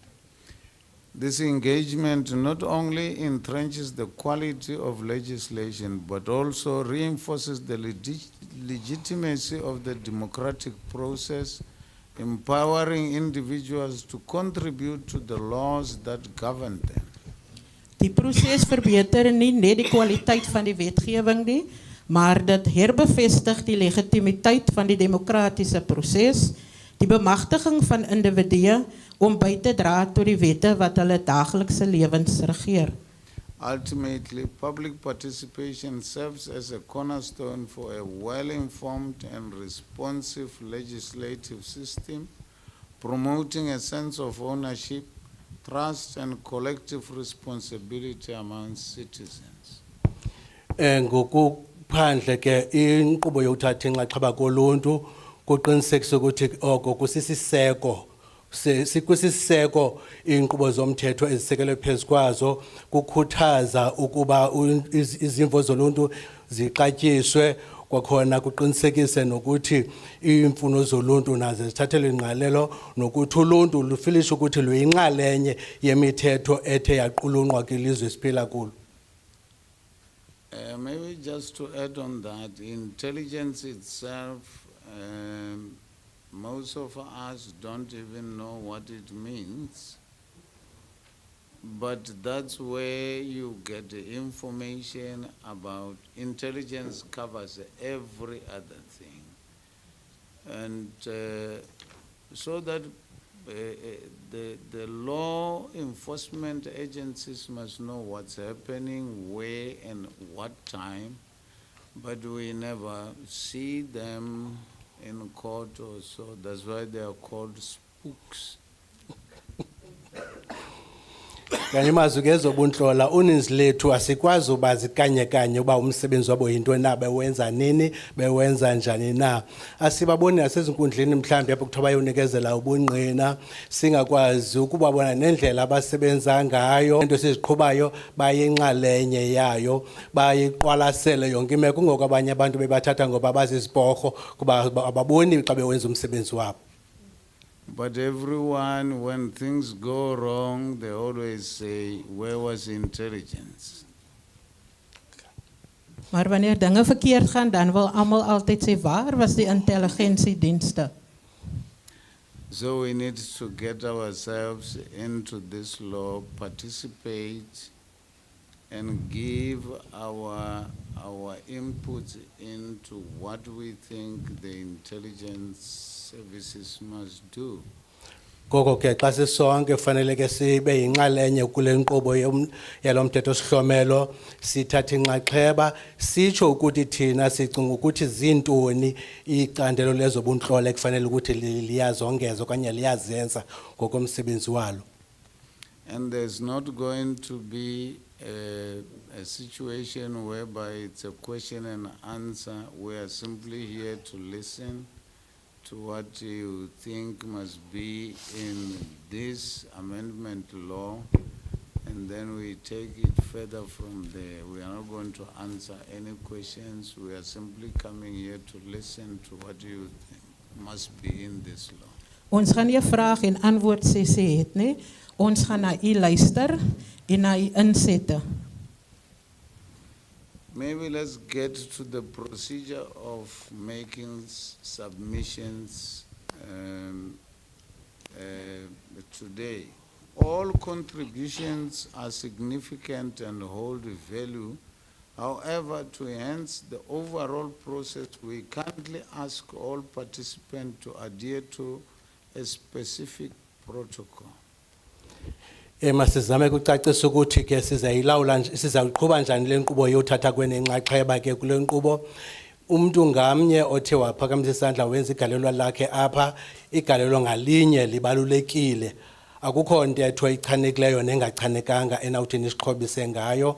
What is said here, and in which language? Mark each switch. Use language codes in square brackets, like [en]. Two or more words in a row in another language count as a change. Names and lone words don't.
[en] This engagement not only entrenches the quality of legislation, but also reinforces the legitimacy of the democratic process, empowering individuals to contribute to the laws that govern them. [af] Die proses verbeter nie net die kwaliteit van die wetgewing nie, maar dit herbevestig die legitimiteit van die demokratiese proses, die bemagtiging van individue om by te dra tot die wette wat hulle daaglikse lewens regeer. [en] Ultimately, public participation serves as a cornerstone for a well-informed and responsive legislative system, promoting a sense of ownership, trust, and collective responsibility among citizens. [xh] Ngokuphandle ke inkqubo yokuthatha inxaxheba koluntu kuqinisekisa ukuthi oko kusisiseko sikwisiseko inkqubo zomthetho ezisekelwe phezu kwazo, kukhuthaza ukuba izimvo zoluntu zixatyiswe, kwakhona kuqinisekise nokuthi iimfuno zoluntu nazo zithathelwe ingqalelo, nokuthi uluntu lufilishe ukuthi luyinxalenye yemithetho ethe yaqulunqwa kwilizwe esiphila kulo. [en] Maybe just to add on that, intelligence itself, most of us don't even know what it means, but that's where you get the information about. Intelligence covers every other thing, and so that the law enforcement agencies must know what's happening, where and what time, but we never see them in court or so. That's why they are called spooks. [xh] Kanye mazwi ezobunhlola uninzi lethu asikwazi ubazi kanye uba umsebenzi wabo yinto na, bewenza nini, bewenza njani na. Asibaboni nasezinkundleni mhlambi apho kuthiwa bayonikezela ubungqina, singakwazi ukubabona nendlela abasebenza ngayo, into siziqhubayo bayinxalenye yayo, bayiqwalasele yonke imeko, kungoko abanye abantu bebathatha ngoba bazizibhorho kuba ababoni xa bewenza umsebenzi wabo. [en] But everyone, when things go wrong, they always say, where was intelligence? [af] Maar wanneer dinge verkeerd gaan, dan wil almal altyd sê, waar was die intelligensiedienste? [en] So we need to get ourselves into this law, participate, and give our input into what we think the intelligence services must do. [xh] Koko ke xa sisonke fanele ke sibe yinxalenye kule nkqubo yalomthetho sihlomelo, sithatha inxaxheba, sitsho ukuthi thina sicinga ukuthi zintoni icandelo lezobuntlolo ekufanele ukuthi liyazongeza okanye liyazenza ngokomsebenzi walo. [en] And there's not going to be a situation whereby it's a question and answer. We are simply here to listen to what you think must be in this amendment law, and then we take it further from there. We are not going to answer any questions. We are simply coming here to listen to what you think must be in this law. [af] Ons gaan nie 'n vraag en antwoord sessie het nie. Ons gaan na u luister en na u insette. [en] maybe let's get to the procedure of making submissions today. All contributions are significant and hold value. However, to enhance the overall process, we kindly ask all participants to adhere to a specific protocol. [xh] Masizame ukucacisa ukuthi ke sizawuqhuba njani le nkqubo yothatha kwenenxaxheba ke kule nkqubo. Umuntu ngamnye othe waphakamisa isandla wenza igalelo lakhe apha, igalelo ngalinye libalulekile. Akukho ntetho ichanekileyo nengachanekanga enawuthi nisiqhobise ngayo.